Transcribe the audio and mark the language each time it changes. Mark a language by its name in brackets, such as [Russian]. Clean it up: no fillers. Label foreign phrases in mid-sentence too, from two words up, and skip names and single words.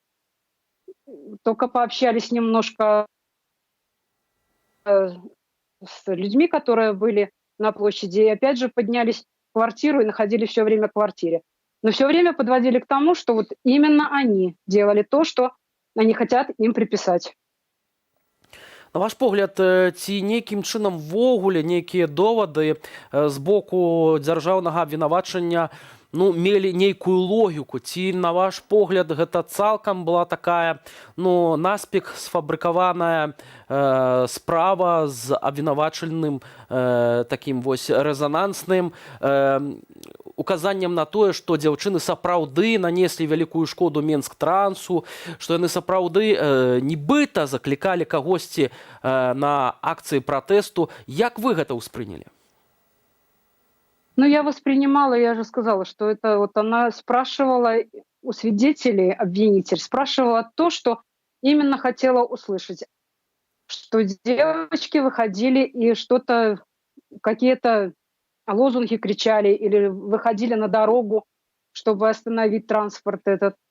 [Russian] Только пообщались немножко с людьми, которые были на площади, и опять же поднялись в квартиру и находились все время в квартире. Но все время подводили к тому, что вот именно они делали то, что они хотят им приписать. [Belarusian] На ваш погляд, ці нейкім чынам ввогуле нейкія довады з боку дзяржаўнага абвінавачання мелі нейкую логіку? Ці, на ваш погляд, гэта цалкам была такая наспех сфабрыкаваная справа з абвінавачальным такім вось рэзанансным указаннем на тое, што дзяўчыны сапраўды нанеслі вялікую шкоду Менск-трансу, што яны сапраўды нібыта заклікалі кагосьці на акцыі пратэсту. Як вы гэта ўспрынялі? Ну, [Russian] я воспринимала, я же сказала, что это вот она спрашивала у свидетелей, обвинитель, спрашивала то, что именно хотела услышать. Что девочки выходили и что-то, какие-то лозунги кричали или выходили на дорогу, чтобы остановить транспорт этот.